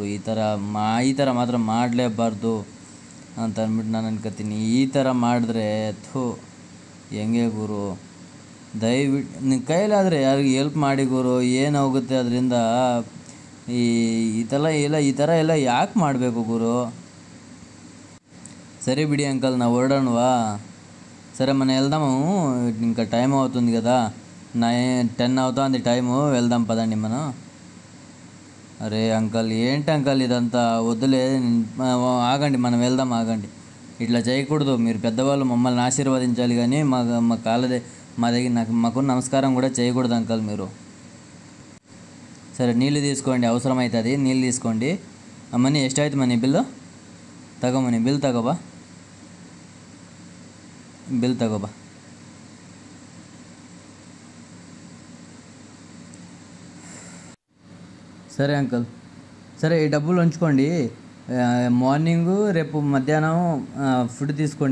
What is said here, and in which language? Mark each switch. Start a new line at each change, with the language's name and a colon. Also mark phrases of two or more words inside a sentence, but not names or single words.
Kannada: ಈ ಥರ ಮಾತ್ರ ಮಾಡಲೇಬಾರ್ದು ಅಂತ ಅಂದ್ಬಿಟ್ಟು ನಾನು ಅನ್ಕೋತೀನಿ. ಈ ಥರ ಮಾಡಿದ್ರೆ ಹೆಂಗೆ ಗುರು, ದಯವಿಟ್ಟು ನಿಮ್ಮ ಕೈಲಾದರೆ ಯಾರಿಗೆ
English: help ಮಾಡಿ
Kannada: ಗುರು. ಏನಾಗುತ್ತೆ ಅದರಿಂದ, ಈ ಥರ ಎಲ್ಲ ಯಾಕೆ ಮಾಡಬೇಕು ಗುರು?
Telugu: సరే బిడి అంకల్ నా ఓడనువా సరే మన వెళ్దాము ఇంకా టైం అవుతుంది కదా 10 అవుతుంది టైము వెళ్దాం పదండి మనం. అరే అంకల్ ఏంటి అంకల్ ఇదంతా వద్దులే ఆగండి మనం వెళ్దాం ఆగండి ఇట్లా చేయకూడదు మీరు పెద్దవాళ్ళు మమ్మల్ని ఆశీర్వదించాలి కానీ మా కాళ్ళదే మా దగ్గర మాకు నమస్కారం కూడా చేయకూడదు అంకల్ మీరు. సరే నీళ్ళు తీసుకోండి అవసరమవుతుంది నీళ్ళు తీసుకోండి.
Kannada: ಮನಿ ಎಷ್ಟಾಯ್ತು
Telugu: మనీ బిల్లు
Kannada: ತಗೋ ಮನಿ ಬಿಲ್ ತಗೋಬಾ
Telugu: సరే అంకల్ సరే ఈ డబ్బులు ఉంచుకోండి. మార్నింగు రేపు మధ్యాహ్నం ఫుడ్ తీసుకోండి.